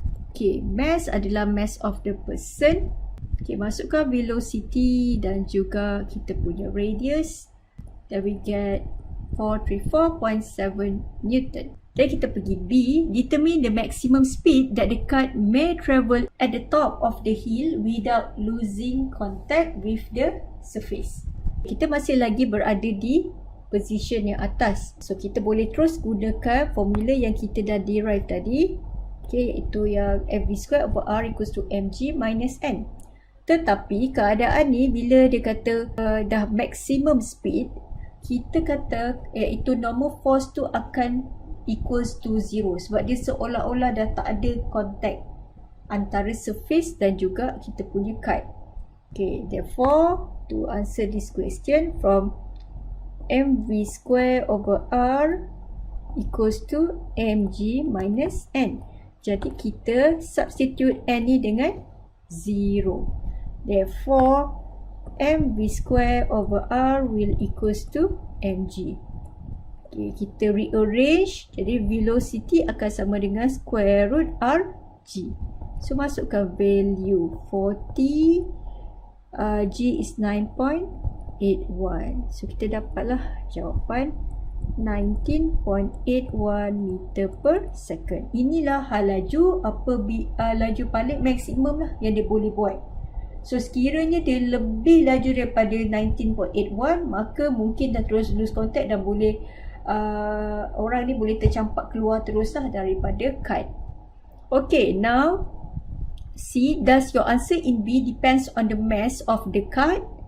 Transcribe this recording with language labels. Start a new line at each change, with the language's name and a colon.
Malay: Okay, mass adalah
English: mass of the person.
Malay: Okay, masukkan velocity dan juga kita punya radius.
English: Then we get 434.7 Newton.
Malay: Dan kita pergi B,
English: determine the maximum speed that the cart may travel at the top of the hill without losing contact with the surface.
Malay: Kita masih lagi berada di position yang atas. So kita boleh terus gunakan formula yang kita dah derive tadi.
English: Okay,
Malay: iaitu yang
English: mv square over r equals to mg minus N.
Malay: Tetapi keadaan ni bila dia kata dah maximum speed, kita kata iaitu normal force tu akan equals to 0 sebab dia seolah-olah dah tak ada contact antara surface dan juga kita punya kite.
English: Okay, therefore to answer this question from mv square over r equals to mg minus N.
Malay: Jadi kita substitute N ni dengan 0.
English: Therefore, mv square over r will equals to mg.
Malay: Okay, kita rearrange. Jadi velocity akan sama dengan square root rg. So masukkan value 40, g is 9.81. So kita dapatlah jawapan 19.81 meter per second. Inilah hal laju laju paling maksimum lah yang dia boleh buat. So sekiranya dia lebih laju daripada 19.81, maka mungkin dah terus
English: lose contact
Malay: dan boleh orang ni boleh tercampak keluar teruslah daripada kite.
English: Okay, now C, does your answer in B depends on the mass of the kite?